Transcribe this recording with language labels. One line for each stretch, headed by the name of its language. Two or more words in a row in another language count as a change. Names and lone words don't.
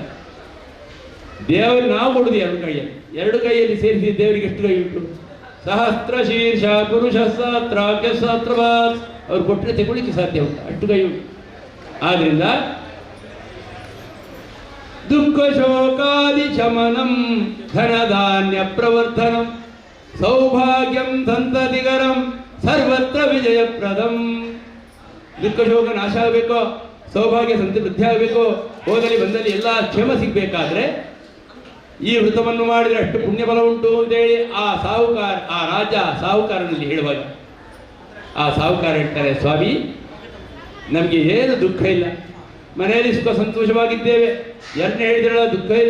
Kannada: ದೇವರು ನಾವು ಕೊಡುದು 2 ಕೈಯಲ್ಲಿ, 2 ಕೈಯಲ್ಲಿ ಸೇರಿಸಿ ದೇವರಿಗೆ ಎಷ್ಟು ಕೈ ಉಂಟು?
Sanskrit: ಸಹಸ್ರ ಶೀರ್ಷ ಪುರುಷ ಸಹಸ್ರಾಖ್ಯ ಸಹಸ್ರವಾತ್.
Kannada: ಅವ್ರು ಕೊಟ್ಟರೆ ತಗೊಳ್ಳಿಕ್ಕೆ ಸಾಧ್ಯ ಉಂಟು, ಅಷ್ಟು ಕೈ ಉಂಟು.
Sanskrit: ಆದ್ರಿಂದ ದುಃಖ ಶೋಕಾದಿ ಶಮನಂ ಧನಧಾನ್ಯ ಪ್ರವರ್ಧನಂ ಸೌಭಾಗ್ಯಂ ಸಂತತಿಕರಂ ಸರ್ವತ್ರ ವಿಜಯಪ್ರದಂ.
Kannada: ದುಃಖ ಶೋಕ ನಾಶ ಆಗಬೇಕು, ಸೌಭಾಗ್ಯ ಸಂತತಿ ವೃದ್ಧಿ ಆಗಬೇಕು, ಹೋದಲ್ಲಿ ಬಂದಲ್ಲಿ ಎಲ್ಲ ಕ್ಷೇಮ ಸಿಗಬೇಕಾದ್ರೆ ಈ ವೃತವನ್ನು ಮಾಡಿದರೆ ಅಷ್ಟು ಪುಣ್ಯ ಬಲ ಉಂಟು ಅಂತೇಳಿ ಆ ಸಾಹುಕಾರ, ಆ ರಾಜ ಸಾಹುಕಾರನಲ್ಲಿ ಹೇಳುವಾಗ ಆ ಸಾಹುಕಾರ ಹೇಳ್ತಾರೆ, ಸ್ವಾಮಿ ನಮಗೆ ಏನು ದುಃಖ ಇಲ್ಲ, ಮನೆಯಲ್ಲಿ ಸುಖ ಸಂತೋಷವಾಗಿದ್ದೇವೆ, 2ನೇ ಹೇಳಿದ್ರಲ್ಲ ದುಃಖ ಇಲ್ಲ.